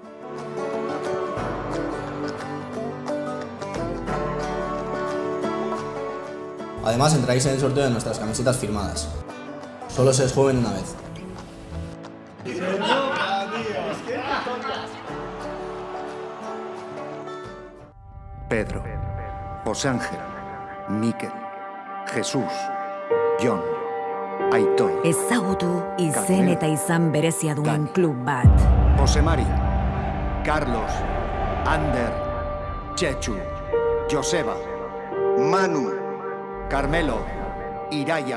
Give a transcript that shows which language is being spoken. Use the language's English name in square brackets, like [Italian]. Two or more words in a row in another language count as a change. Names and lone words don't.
[Spanish] Además, entráis en el sorteo de nuestras camisetas firmadas. Solo se es joven una vez. Pedro, José Ángel, Mikel, Jesús, Jon, Aitor, [Basque] Ezagutu izen eta izan berezia duen klub bat. José Mari, Carlos, Ander, Chechu, Joseba, Manu, Carmelo, Iraia,